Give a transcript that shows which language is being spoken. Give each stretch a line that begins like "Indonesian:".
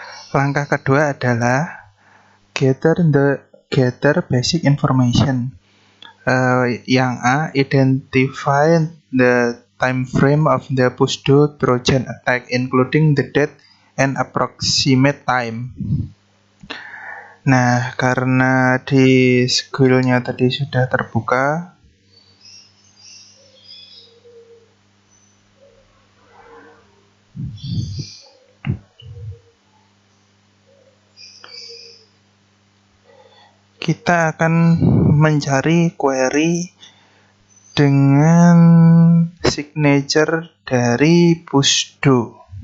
Indonesian: Langkah kedua adalah
English: gather basic information. Yang A, identify the time frame of the pushdo Trojan attack, including the date and approximate time.
Indonesian: Nah, karena di Sguil-nya tadi sudah terbuka, kita akan mencari query dengan signature dari pushdo.